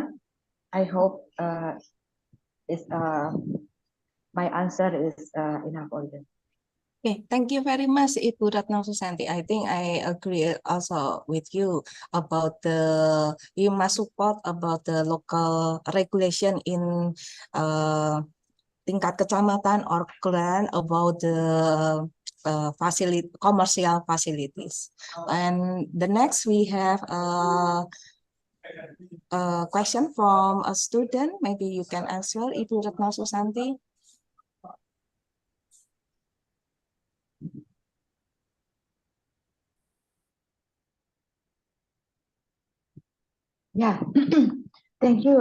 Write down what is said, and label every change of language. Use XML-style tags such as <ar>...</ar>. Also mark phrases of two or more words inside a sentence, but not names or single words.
<en>I hope is my answer is enough for you. Okay, thank you very much, Ibu Retno Susanti. I think I agree also with you about you must support about the local regulation in</en> <id>tingkat kecamatan</id> <en>or clan about the commercial facilities. And the next we have a question from a student. Maybe you can answer, Ibu Retno Susanti. Yeah, thank you.</en>